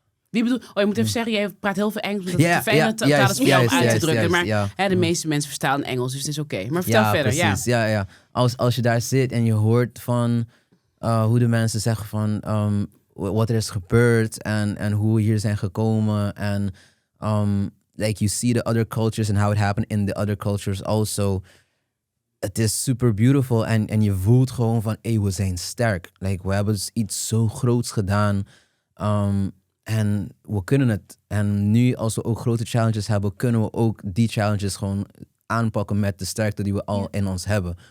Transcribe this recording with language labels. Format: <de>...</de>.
<nl>Wie bedoel, je moet even zeggen, jij praat heel veel Engels. Dat is fijne taal is voor jou om uit te drukken. Maar de meeste mensen verstaan Engels, dus het is oké. Maar vertel verder. Precies. Ja. Als je daar zit en je hoort van hoe de mensen zeggen van wat er is gebeurd en hoe we hier zijn gekomen.</nl> <en>En like you see the other cultures and how it happened in the other cultures also.</en> <nl>Het is super beautiful en je voelt gewoon van, we zijn sterk. Like, we hebben iets zo groots gedaan. En we kunnen het. En nu, als we ook grote challenges hebben, kunnen we ook die challenges gewoon aanpakken met de sterkte die we al in ons hebben.</nl>